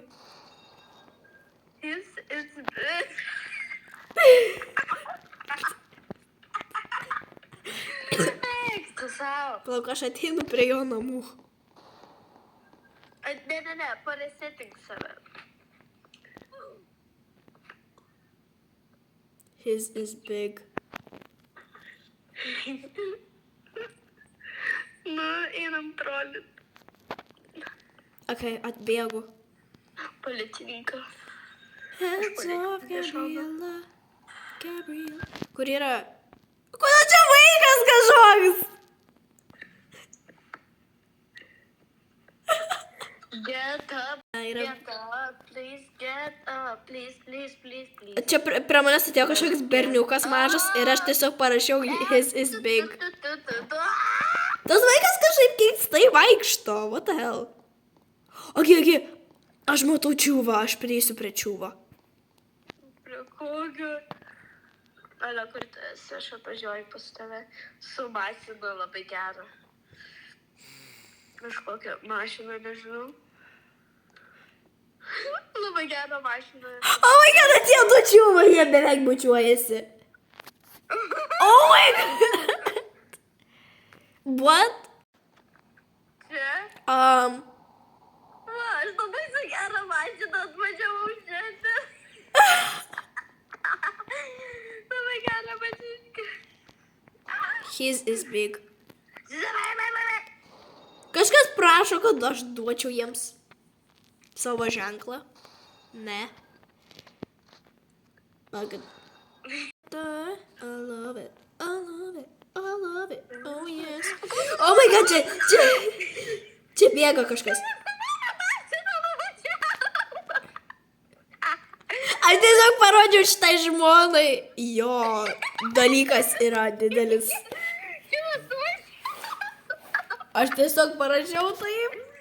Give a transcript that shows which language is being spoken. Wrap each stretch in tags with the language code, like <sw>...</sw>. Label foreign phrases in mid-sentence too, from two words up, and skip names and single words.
<lt>Jis. Eik tu savo. Palauk, aš ateinu prie jo namų. Ne, paresetink save.</lt> <en>His is big.</en> <lt>Nu, einam trolint. Ok, atbėgu. Policininkas.</lt> <en>Hands off, Gabriela.</en> <lt>Kur yra? Kodėl čia vaikas kažkoks?</lt> <en>Get up,</en> <lt>Yra.</lt> <en>please, get up, please.</en> <lt>Čia prie manęs atėjo kažkoks berniukas mažas ir aš tiesiog parašiau</lt> <en>his is big.</en> <lt>Tas vaikas kažkaip keistai vaikšto.</lt> <en>What the hell?</en> <lt>Ok. Aš matau čiūvą, aš prieisiu prie čiūvą. Prie kokio? Ale, kur tu esi, aš atvažiuoju pas tave su mašina labai gera. Kažkokią mašiną, nežinau. Labai gerą mašiną.</lt> <en>Oh my god,</en> <lt>atėjo du čiūvą, jie beveik bučiuojasi.</lt> <en>Oh my god. What?</en> <lt>Čia? Va, aš labai su gerą mašiną atvažiavau šiandien. Labai gerą mašiną.</lt> <en>His is big.</en> <lt>Kažkas prašo, kad aš duočiau jiems savo ženklą. Ne.</lt> <en>I love it. Oh yes. Oh my god,</en> <lt>čia bėga kažkas. Aš tiesiog parodžiau šitai žmonai. Jo, dalykas yra didelis. Aš tiesiog parašiau taip.</lt>